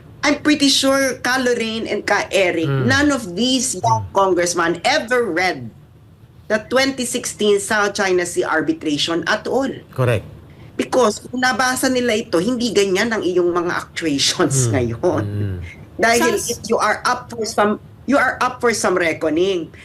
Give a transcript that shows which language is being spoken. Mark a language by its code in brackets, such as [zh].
[en] I'm pretty sure Ka Lorraine and Ka Eric, none of these young congressmen ever read the 2016 South China Sea arbitration at all. Correct. [tl] Because kung nabasa nila ito, hindi ganyan ang iyong mga actuations ngayon. [en] Dahil if you are up for some reckoning.